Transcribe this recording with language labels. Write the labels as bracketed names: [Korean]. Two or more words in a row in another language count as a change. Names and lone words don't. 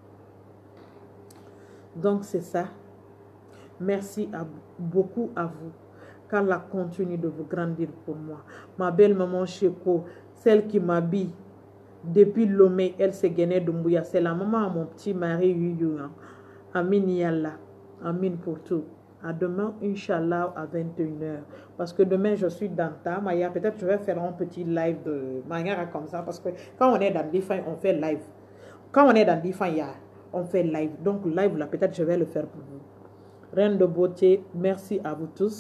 [French] Donc, c'est ça. Merci beaucoup à vous. Qu'Allah continue de vous grandir pour moi. Ma belle maman Cheko, celle qui m'habille depuis Lomé, elle s'est gainée de Mbouya. C'est la maman à mon petit mari Yuyu. [Arabic] آمين يا الله. [French] Amin pour tout. À demain, Inch'Allah, à 21h. Parce que demain, je suis dans ta Maya. Peut-être que je vais faire un petit live de manière comme ça. Parce que quand on est dans Difa, on fait live. Quand on est dans Difa, on fait live. Donc, live, là, peut-être je vais le faire pour vous. Reine de beauté, merci à vous tous.